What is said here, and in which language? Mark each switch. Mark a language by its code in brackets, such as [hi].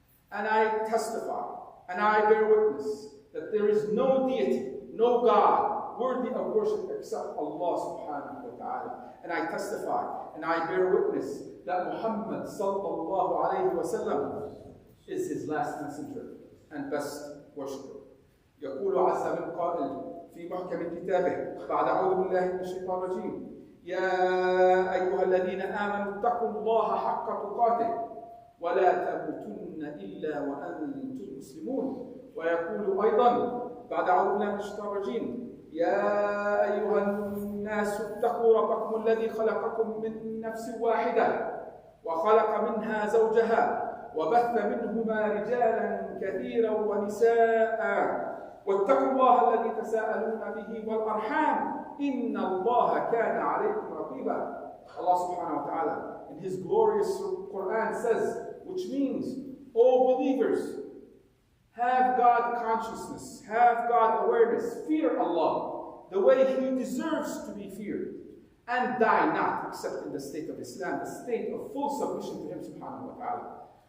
[en] And I testify, and I bear witness, that there is no deity, no God worthy of worship except Allah subhanahu wa ta'ala. And I testify, and I bear witness, that Muhammad sallallahu alayhi wa sallam is his last messenger and best worshipper. [ar] يقول عز من قائل في محكم كتابه بعد أعوذ بالله من الشيطان الرجيم يا أيها الذين آمنوا اتقوا الله حق تقاته ولا تموتن إلا وأنتم مسلمون. ويقول أيضا بعد أعوذ بالله من الشيطان الرجيم يا أيها الناس اتقوا ربكم الذي خلقكم من نفس واحدة وخلق منها زوجها وبث منهما رجالا كثيرا ونساء واتقوا الله الذي تساءلون به والأرحام إن الله كان عليكم رقيبا. [en] Allah subhanahu wa ta'ala in His glorious Quran says, which means, O believers, have God consciousness, have God awareness, fear Allah the way He deserves to be feared, and die not except in the state of Islam, the state of full submission to Him subhanahu wa ta'ala.